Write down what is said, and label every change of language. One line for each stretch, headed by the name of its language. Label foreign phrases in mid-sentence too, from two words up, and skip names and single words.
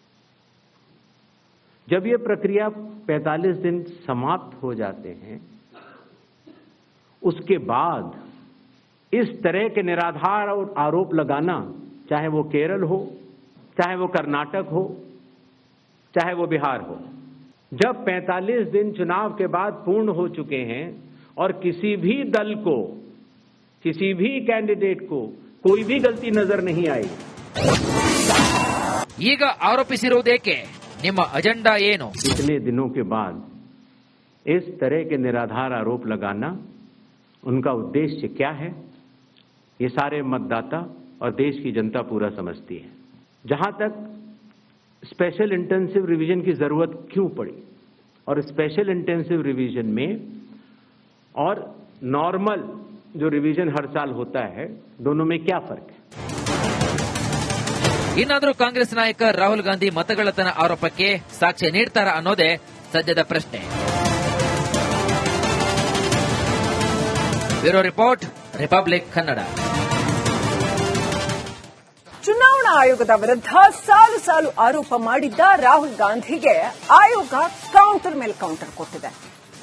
Hindi: जब ये प्रक्रिया 45 दिन समाप्त हो जाते हैं उसके बाद इस तरह के निराधार और आरोप लगाना, चाहे वो केरल हो, चाहे वो कर्नाटक हो, चाहे वो बिहार हो, जब 45 दिन चुनाव के बाद पूर्ण हो चुके हैं और किसी भी दल को, किसी भी कैंडिडेट को कोई भी गलती नजर नहीं आई.
Kannada: ಈಗ ಆರೋಪಿಸಿರುವುದೇಕೆ? ನಿಮ್ಮ ಅಜೆಂಡಾ ಏನು?
Hindi: इतने दिनों के बाद इस तरह के निराधार आरोप लगाना, उनका उद्देश्य क्या है, ये सारे मतदाता और देश की जनता पूरा समझती है. जहां तक
English: special intensive revision
Hindi: की जरूरत क्यों पड़ी और
English: special intensive revision
Hindi: में और नॉर्मल जो रिवीजन हर साल होता है, दोनों में क्या फर्क है?
Kannada: ಇನ್ನಾದರೂ ಕಾಂಗ್ರೆಸ್ ನಾಯಕ ರಾಹುಲ್ ಗಾಂಧಿ ಮತಗಳ್ಳತನ ಆರೋಪಕ್ಕೆ ಸಾಕ್ಷ್ಯ ನೀಡ್ತಾರಾ ಅನ್ನೋದೇ ಸದ್ಯದ ಪ್ರಶ್ನೆ.
English: bureau report,
Kannada: ರಿಪಬ್ಲಿಕ್ ಕನ್ನಡ. ಚುನಾವಣಾ ಆಯೋಗದ ವಿರುದ್ಧ ಸಾಲು ಸಾಲು ಆರೋಪ ಮಾಡಿದ್ದ ರಾಹುಲ್ ಗಾಂಧಿಗೆ ಆಯೋಗ ಕೌಂಟರ್ ಮೇಲೆ ಕೌಂಟರ್ ಕೊಟ್ಟಿದೆ.